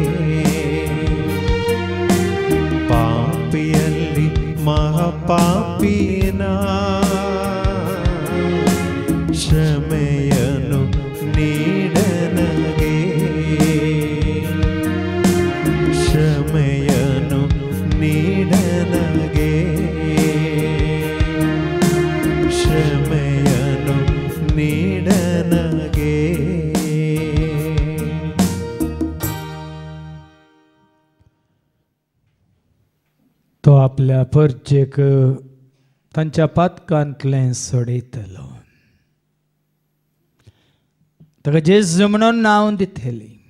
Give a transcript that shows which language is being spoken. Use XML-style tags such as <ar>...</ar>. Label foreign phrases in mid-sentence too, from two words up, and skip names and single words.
<kn>ಪಾಪಿಯಲ್ಲಿ ಮಹಾಪಾಪಿನ ಕ್ಷಮೆಯನ್ನು ನೀಡನಗೆ ಕ್ಷಮೆಯನ್ನು ನೀಡನಗೆ ಕ್ಷಮೆಯನ್ನು ನೀಡನಗೆ</kn> <kok>तो आपल्या परचेक तांच्या पातकांतलें सोडयतलो ताका जेजू म्हणून नांव दितली</kok>